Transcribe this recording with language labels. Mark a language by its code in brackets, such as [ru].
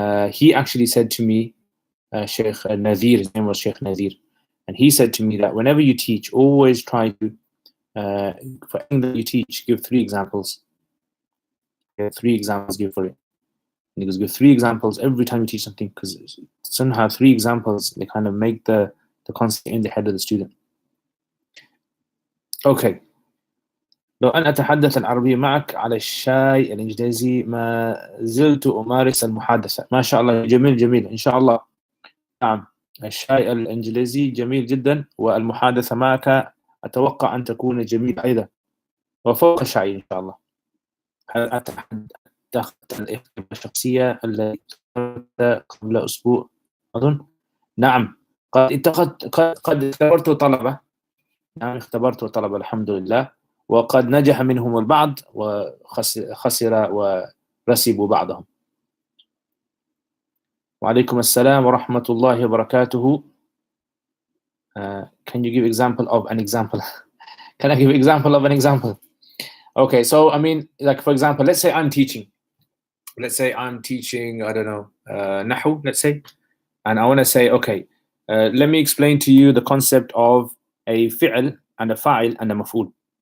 [en] He actually said to me, Sheikh Nadir, his name was Sheikh Nadir, and he said to me that whenever you teach, always try to, for anything that you teach, give 3 examples. 3 examples, give for it. And he goes, give 3 examples every time you teach something, because somehow 3 examples, they kind of make the concept in the head of the student. Okay. [ar] لو أن أتحدث العربية معك على الشاي الإنجليزي ما زلت أمارس المحادثة. ما شاء الله، جميل جميل إن شاء الله. نعم، الشاي الإنجليزي جميل جدا، والمحادثة معك أتوقع أن تكون جميلة أيضا، وفوق الشاي إن شاء الله. هل اتخذت الاختبار الشخصية التي قبل أسبوع أظن؟ نعم، قد اختبرت طلبة. نعم، اختبرت طلبة الحمد لله، وقد نجح منهم البعض وخسر ورسبوا بعضهم. وعليكم السلام ورحمة الله وبركاته. [en] Can you give example of an example? Can I give example of an example? Okay, so I mean, like for example, let's say I'm teaching. Let's say I'm teaching, I don't know, Nahu, let's say, and I want to say, okay, let me explain to you the concept of a fi'l and a fa'il and a maf'ul.